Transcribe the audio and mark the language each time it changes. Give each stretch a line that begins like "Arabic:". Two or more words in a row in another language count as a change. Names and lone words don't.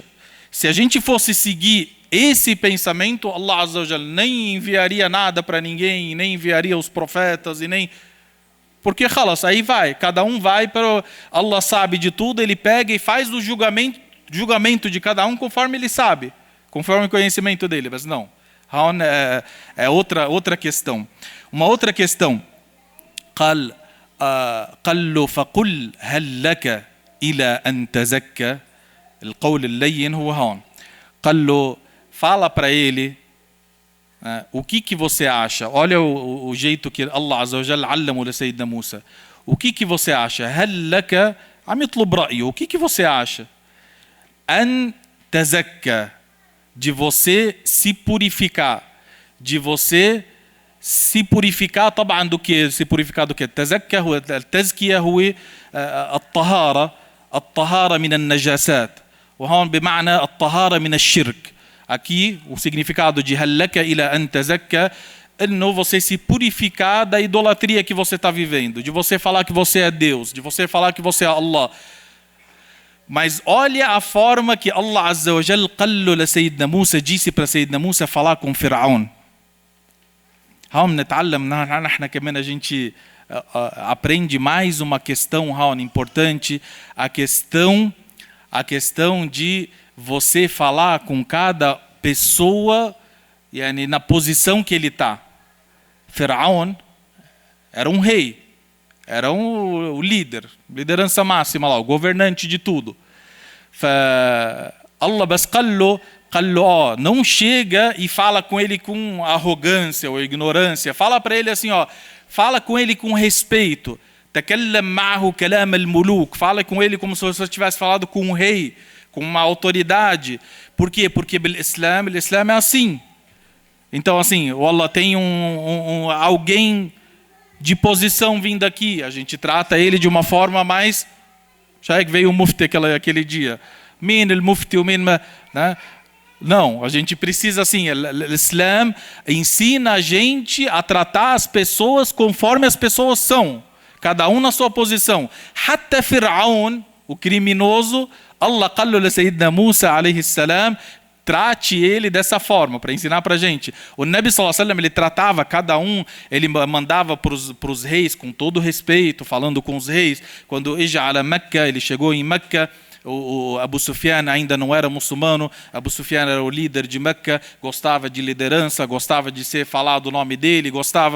Portuguese: Se a gente fosse seguir esse pensamento,
Arabic: الله عز وجل
Portuguese: nem enviaria nada para ninguém, nem enviaria os profetas, e nem... Porque, khalas, aí vai, cada um vai, para Allah sabe de tudo, ele pega e faz o julgamento de cada um conforme ele sabe, conforme o conhecimento dele, mas não. É outra questão. Uma outra questão.
Arabic: قال له فقل هل لك إلى أن تزكى. القول اللين هو هون. قال له,
Portuguese: fala para ele o que você acha. Olha o jeito que
Arabic: الله عز وجل علمه لسيدنا موسى.
Portuguese: O que você acha?
Arabic: هل لك عم يطلب رأيه.
Portuguese: O que você acha?
Arabic: أن تزكى,
Portuguese: de você se purificar, de você se purificar طبعا do que? Se purificar do que?
Arabic: تزكى هو التزكية هو الطهارة من النجاسات, وهون بمعنى الطهارة من الشرك.
Portuguese: Aqui o significado de
Arabic: هل لك إلى أن تزكى,
Portuguese: não você se purificar da idolatria que você está vivendo, de você falar que você é Deus, de você falar que você é Allah. Mas olha a forma que
Arabic: الله عز وجل قال له لسيدنا موسى,
Portuguese: disse para Sayyidina Musa falar com Firaun. Vamos
Arabic: نتعلم, نحن كمان
Portuguese: a gente aprende mais uma questão importante, a questão de você falar com cada pessoa na posição que ele está. Firaun era um rei, era o líder, liderança máxima lá, o governante de tudo.
Arabic: الله بس قال له,
Portuguese: não chega e fala com ele com arrogância ou ignorância, fala para ele assim, fala com ele com respeito.
Arabic: تكلم معه كلام الملوك,
Portuguese: fala com ele como se você tivesse falado com um rei, com uma autoridade. Por quê? Porque o Islã é assim. Então, assim, o Allah tem alguém de posição vindo aqui, a gente trata ele de uma forma mais... Já que veio o mufti aquele dia.
Arabic: من المفتي,
Portuguese: né? Não, a gente precisa assim, o Islã ensina a gente a tratar as pessoas conforme as pessoas são, cada um na sua posição. Hatta Firaun, o criminoso,
Arabic: الله قال له لسيدنا موسى عليه السلام,
Portuguese: trate ele dessa forma, para ensinar para a gente. O Nabi
Arabic: صلى الله عليه وسلم,
Portuguese: ele tratava cada um, ele mandava para os reis com todo respeito, falando com os reis. Quando Ija'ala Mecca, ele chegou em Meca, o Abu Sufyan ainda não era muçulmano, Abu Sufyan era o líder de Meca, gostava de liderança, gostava de ser falado o nome dele, gostava...